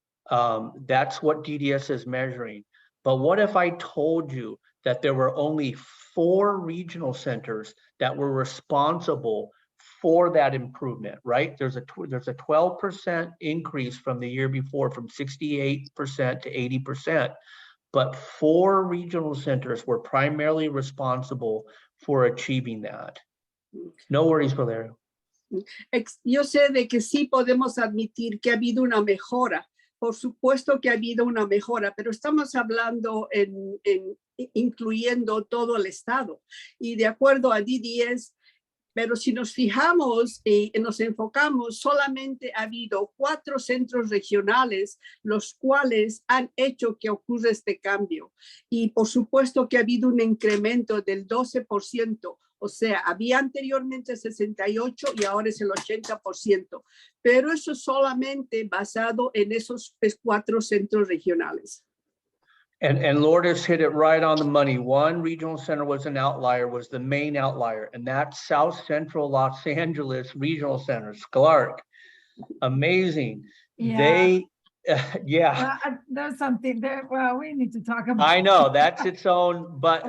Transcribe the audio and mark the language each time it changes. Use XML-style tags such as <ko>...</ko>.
<en>That's what DDS is measuring. But what if I told you that there were only 4 regional centers that were responsible for that improvement, right? There's a 12% increase from the year before, from 68% to 80%. But 4 regional centers were primarily responsible for achieving that. No worries, Valerio.</en> <es>Yo sé de que sí podemos admitir que ha habido una mejora. Por supuesto que ha habido una mejora, pero estamos hablando incluyendo todo el estado. Y de acuerdo a DDS, pero si nos fijamos y nos enfocamos, solamente ha habido 4 centros regionales, los cuales han hecho que ocurra este cambio. Y por supuesto que ha habido un incremento del 12%. O sea, había anteriormente 68 y ahora es el 80%. Pero eso solamente basado en esos 4 centros regionales.</es> <en>And Lourdes hit it right on the money. One regional center was an outlier, was the main outlier, and that's South Central Los Angeles Regional Center, Clark. Amazing. Yeah. They, yeah. There's something there. Well, we need to talk about. I know that's its own, but</en>